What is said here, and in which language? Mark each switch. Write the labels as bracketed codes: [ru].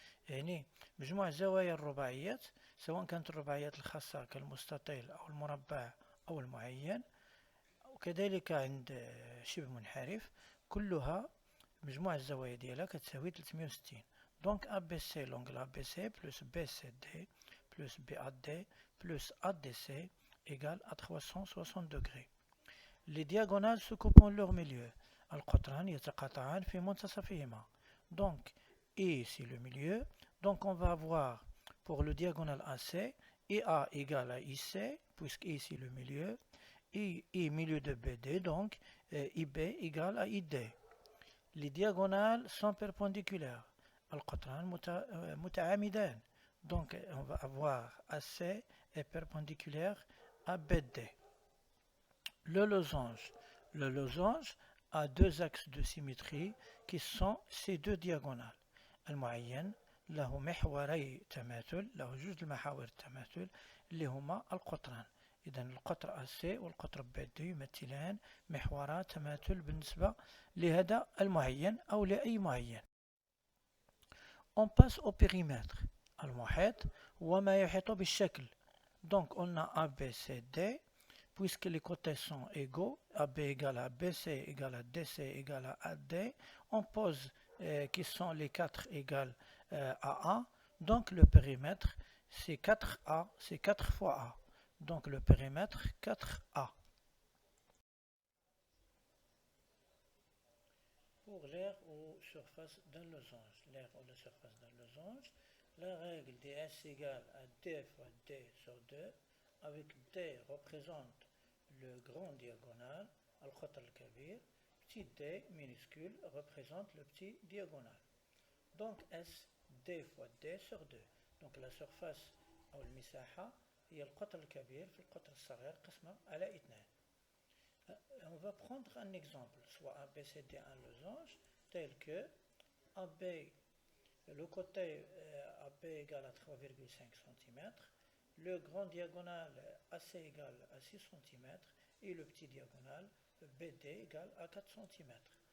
[ar] يعني مجموع زوايا الرباعيات سواء كانت الرباعيات الخاصة كالمستطيل أو المربع أو المعين وكذلك عند شبه منحرف كلها مجموع الزوايا ديالها كتساوي 360. [fr] Donc ABC, l'angle ABC plus BCD plus BAD plus ADC égale à 360 degrés. Les diagonales se coupent en leur milieu. [ar] القطران يتقاطعان في منتصفهما. [fr] Donc, E c'est le milieu. Donc on va avoir pour le diagonale AC, EA égale à IC, puisque E c'est le milieu. I milieu de BD, donc IB égale à ID. Les diagonales sont perpendiculaires. [ar] القطران متعامدان. [fr] Donc on va avoir AC est perpendiculaire à BD. Le losange a deux axes de symétrie qui sont ces deux diagonales. [ar] المعين له محوري تماثل، له جوج المحاور التماثل اللي هما القطران. إذا القطر AC والقطر BD يمثلان محورا تماثل بالنسبة لهذا المعين أو لأي معين. [fr] On passe au périmètre. [ar] المحيط هو ما يحيط بالشكل. [fr] Donc on a ABCD, puisque les côtés sont égaux, AB égale à BC égale à DC égale à AD, on pose qui sont les 4 égales à A, donc le périmètre c'est 4A, c'est 4 fois A. Donc le périmètre 4A. Pour l'aire ou surface d'un losange, l'aire ou la surface d'un losange, la règle de S égale à D fois D sur 2, avec D représente le grand diagonal, [ar] al-Qatr al-Kabir, [fr] petit d minuscule représente le petit diagonal. Donc S, D fois D sur 2. Donc la surface ou le misaha [ar] هي القطر الكبير في القطر الصغير قسمة على 2. [fr] On va prendre un exemple, soit ABCD un losange, tel que AB, le côté AB égale à 3,5 cm, le grand diagonal AC égale à 6 cm et le petit diagonal BD égale à 4 cm.